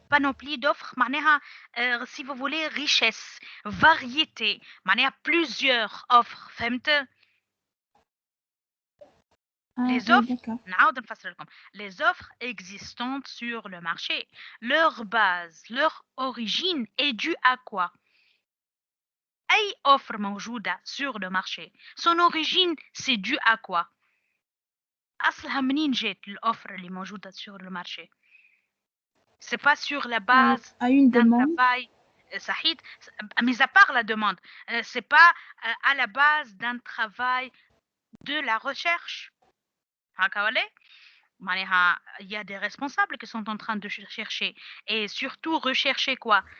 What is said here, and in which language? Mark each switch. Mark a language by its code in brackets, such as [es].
[fr] panoplie d'offres معناها si vous voulez richesse variété معناها plusieurs offres فهمت؟ Les offres, d'accord. نعاود نفسر لكم. Les offres existantes sur le marché, leur base, leur origine est due à quoi? أي offre موجودة sur le marché, son origine c'est dû à quoi? [ar] أصلها منين جات الأوفر اللي موجودة sur le marché? [fr] C'est pas sur la base À une d'un demande. travail صحيح, mis à part la demande, c'est pas à la base d'un travail de la recherche. هكا ولا؟ معناها il y a des responsables qui sont en train de chercher et surtout rechercher quoi?